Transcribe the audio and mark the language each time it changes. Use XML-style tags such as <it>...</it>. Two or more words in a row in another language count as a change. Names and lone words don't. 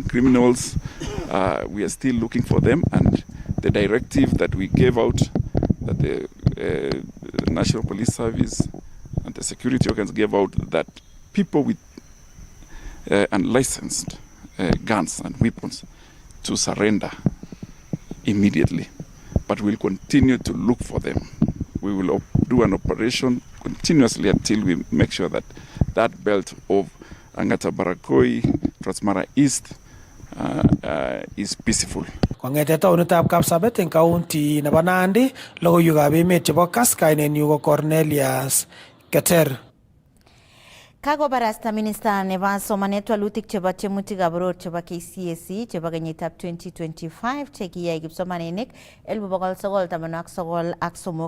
<en>Criminals, we are still looking for them, and the directive that we gave out, that the National Police Service and the security organs gave out, that people with unlicensed guns and weapons to surrender immediately. But we'll continue to look for them. We will do an operation continuously until we make sure that that belt of Ang'ata Baragoi, Transmara East is peaceful.</en> <kln>Kong'ete taonitab Kapsabet eng county nebo Nandi, logoiwekab emet chebo KASS, kainenyu ko Cornelius Keter. Kakobarasta minista nebo somanet walutik chebo tyemutikab boror chebo KCSE chebo kenyitab 2025 chekiyai kipsomaninik 1999 ak somok.</kln>